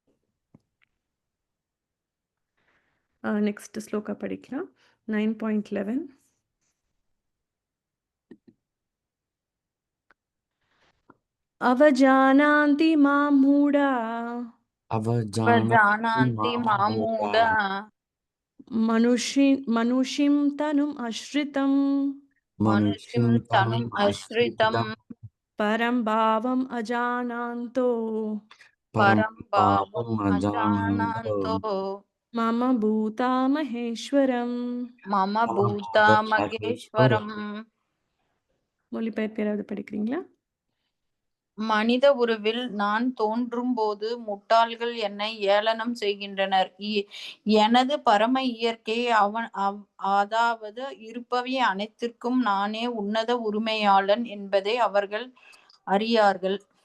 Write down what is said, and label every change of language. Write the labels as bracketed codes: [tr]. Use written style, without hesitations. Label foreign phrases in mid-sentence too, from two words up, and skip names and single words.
[ta] நெக்ஸ்ட் ஸ்லோகா படிக்கலாம். [sa] 9.11 अवजानन्ति मां मूढा அவஜானாति जानान्ति मां मां मूढा मूढा मनुषिं तनुम् अश्रितं मनुष्यं मनुष्यं तनुम् तनुम् आश्रितं आश्रितं परं भावम् अजानान्तो परं परं भावम् पापम् अजानन्तो अजानन्तो मम भूता महेश्वरम्. मम मम भूता भूतमहेश्वरम् मगेश्वरम्. [ta] மொழிபெயர்ப்பு யாராவது படிக்கிறீங்களா? மனித உருவில் நான் தோன்றும்போது முட்டாள்கள் என்னை ஏளனம் செய்கின்றனர். எனது பரம இயற்கை அதாவது இருப்பவை அனைத்திற்கும் நானே உன்னத உரிமையாளன் என்பதை அவர்கள் அறியார்கள்.